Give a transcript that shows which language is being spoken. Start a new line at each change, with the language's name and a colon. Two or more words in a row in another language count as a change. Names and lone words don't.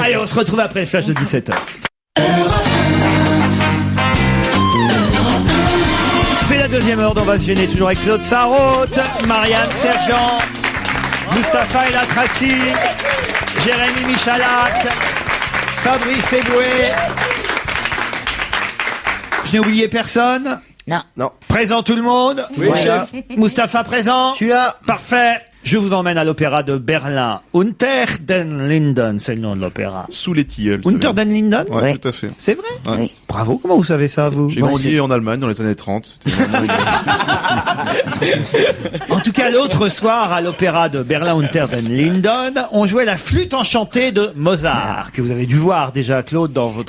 French: Allez, on se retrouve après le flash de 17h. C'est la deuxième heure d'On va se gêner, toujours avec Claude Sarraute, Marianne Sergent, Mustapha El Atrassi, Jérémy Michalak, Fabrice Eboué. Je n'ai oublié personne. Non. Présent tout le monde. Oui, chef. Mustapha présent. Je suis là. Parfait. Je vous emmène à l'opéra de Berlin. Unter den Linden, c'est le nom de l'opéra. Sous les tilleuls. Unter den Linden? Ouais, Ouais. tout à fait. C'est vrai? Oui. Bravo, comment vous savez ça, vous? J'ai grandi en Allemagne dans les années 30. C'était vraiment rigolo. En tout cas, l'autre soir, à l'opéra de Berlin Unter den Linden, on jouait la flûte enchantée de Mozart, que vous avez dû voir déjà, Claude, dans votre...